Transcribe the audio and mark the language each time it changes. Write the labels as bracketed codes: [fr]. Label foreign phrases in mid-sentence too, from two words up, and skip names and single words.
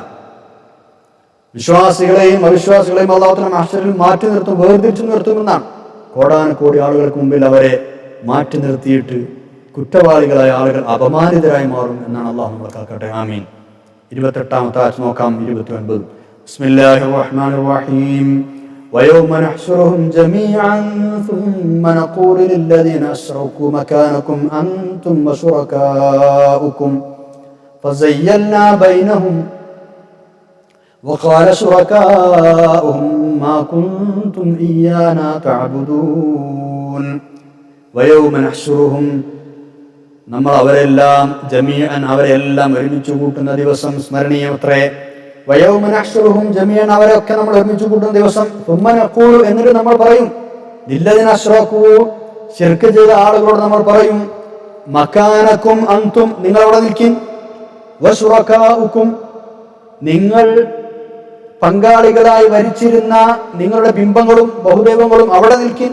[ml] വിശ്വാസികളെയും അവിശ്വാസികളെയും [ar] الله تعالى [ml] മഹ്ശറിൽ മാറ്റി നിർത്തും, വേർതിരിച്ചു നിർത്തുമെന്നാണ്. കോടാനുകോടി ആളുകൾക്ക് മുമ്പിൽ അവരെ മാറ്റി നിർത്തിയിട്ട് കുറ്റവാളികളായ ആളുകൾ അപമാനിതരായി മാറും എന്നാണ് അല്ലാഹു നമ്മളെ കാക്കട്ടെ. ആമീൻ. 28ാമത്തെ ആയത്ത് നോക്കാം, 29. [ar] بسم الله الرحمن الرحيم. ويوم نحشرهم جميعا ثم نقول للذين أشركوا مكانكم أنتم وشركاؤكم فزيّلنا بينهم وقال شركاؤهم ما كنتم إيانا تعبدون ويوم نحشرهم [ml] നമ്മൾ അവരെല്ലാം ജമീഅൻ അവരെല്ലാം ഒരുമിച്ച് കൂട്ടുന്ന ദിവസം സ്മരണീയമത്രേ. [ar] ويوم نحشرهم جميعا [ml] അവരെയൊക്കെ നമ്മൾ ഒരുമിച്ച് കൂട്ടുന്ന ദിവസം. [ar] ثم نقول [ml] എന്നിട്ട് നമ്മൾ പറയും [ar] للذين أشركوا [ml] ശിർക്ക് ചെയ്ത ആളുകളോട് നമ്മൾ പറയും [ar] مكانكم أنتم [ml] നിങ്ങൾ അവിടെ നിൽക്കിൻ, വശുറകാഉക്കും നിങ്ങൾ പങ്കാളികളായി വരിച്ചിരുന്ന നിങ്ങളുടെ ബിംബങ്ങളും ബഹുദൈവങ്ങളും അവിടെ നിൽക്കിൻ.